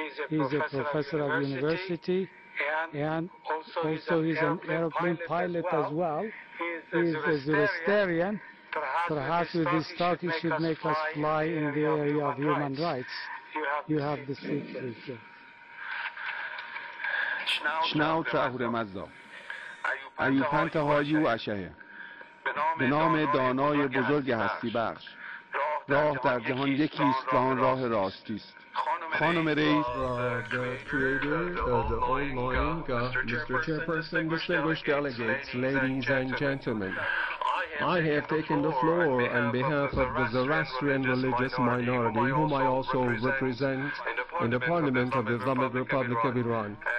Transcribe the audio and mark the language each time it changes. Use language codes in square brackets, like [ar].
[en] He's a professor at university, and also he's an airplane pilot as well. He's a Zoroastrian. Perhaps with this talk he should make us fly in the area of human rights. You have the seat, please. [ae] شناو تأهور مزدا ایوپنت هایو اشهه [fa] به نام دانای بزرگ هستی بخش راه در جهان یکیست و آن راه راستی است خانم رئیس [en] the creator of the all-knowing Mr. Chairperson, distinguished delegates, ladies and gentlemen, I have taken the floor on behalf of the Zoroastrian religious minority, whom I also represent in the Parliament of the Islamic Republic of Iran.